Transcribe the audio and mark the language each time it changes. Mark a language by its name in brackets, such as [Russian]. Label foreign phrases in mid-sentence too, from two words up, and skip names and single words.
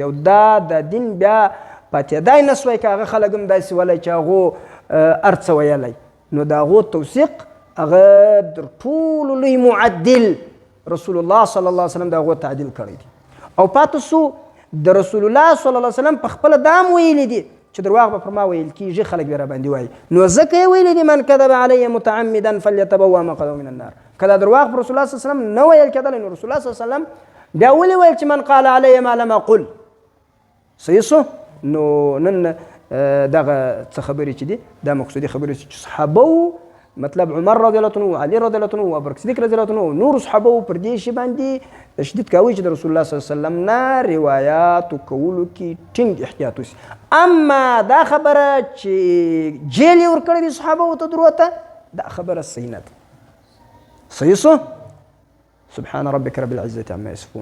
[Pashto] او دا د دین بیا پاتېدای نه سوی که هغه خلک هم داسې ولی چې هغو هر څه ویلی، نو د هغو توثیق هغه در ټولو لوی معدل رسول الله [Arabic] صلی الله علیه وسلم [Pashto] د هغو تعدیل کړی دی. او پاتې سو د رسول الله [Arabic] صلی الله علیه وسلم [Pashto] په خپله دا هم ویلی دي چې درواغ به پر ما ویل کېږي، خلک به راباندې وایي. نو ځکه یې ویلی دي [Arabic] من کذب علی متعمدا فلیتبوأ مقعده من النار. [Pashto] که دا درواغ پر رسول الله [Arabic] صلی الله علیه وسلم [Pashto] نه ویل کېدلی، نو رسول الله [Arabic] صلی الله علیه وسلم [Pashto] بیا ولې ویل چې [Arabic] من قال علی ما لم اقل؟ [Pashto] صحیح سو. نو نن دغه څه خبرې چې دي دا مقصودي خبرې چې صحابه، مطلب عمر [Arabic] رضی الله عنه، [Pashto] علي [Arabic] رضی الله عنه، [Pashto] ابو بکر صدیق [Arabic] رضی الله عنه، [Pashto] نور صحابه پر دې شی باندې تشدید کوي چې د رسول الله [Arabic] صلی الله علیه وسلم [Pashto] نه روایات کولو کې ټینګ احتیاط وشي. اما دا خبره چې جیل یې ورکړی دي صحابه ته دروته، دا خبره صحیح نه ده. صحیح سو. [Arabic] سبحان ربك رب العزة عما يصفون.